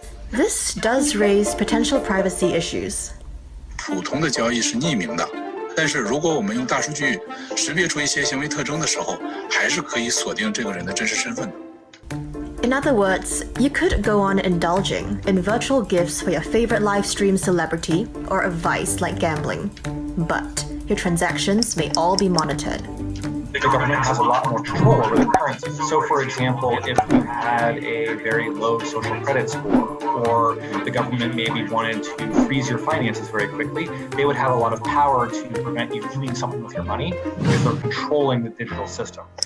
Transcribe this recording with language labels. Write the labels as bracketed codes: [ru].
[en] This does raise potential privacy issues. [zh] 普通的交易是匿名的，但是如果我们用大数据识别出一些行为特征的时候，还是可以锁定这个人的真实身份的。 [en] In other words, you could go on indulging in virtual gifts for your favorite live stream celebrity or a vice like gambling, but your transactions may all be monitored. The government has a lot more control over the currency. So, for example, if you had a very low social credit score, or the government maybe wanted to freeze your finances very quickly, they would have a lot of power to prevent you doing something with your money because they're controlling the digital system.